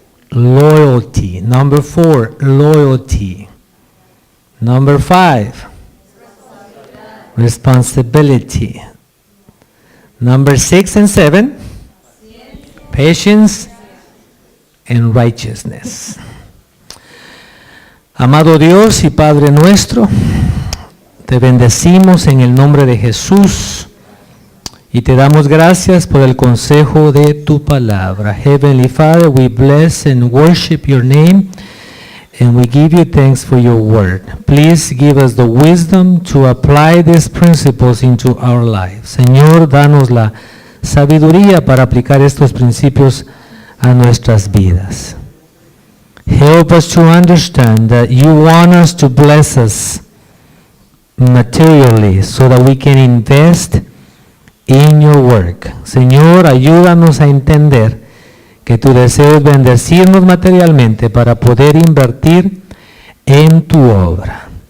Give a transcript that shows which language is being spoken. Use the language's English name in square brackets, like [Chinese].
[English] loyalty. Number 4, loyalty. Number 5, responsibility. Number 6 and 7, patience and righteousness. [Spanish] Amado Dios y Padre nuestro, te bendecimos en el nombre de Jesús y te damos gracias por el consejo de tu palabra. [English] Heavenly Father, we bless and worship your name and we give you thanks for your word. Please give us the wisdom to apply these principles into our lives. [Spanish] Señor, danos la sabiduría para aplicar estos principios a nuestras vidas. [English] Help us to understand that you want us to bless us materially so that we can invest in your work. [Spanish] Señor, ayúdanos a entender que tu deseo es bendecirnos materialmente para poder invertir en tu obra.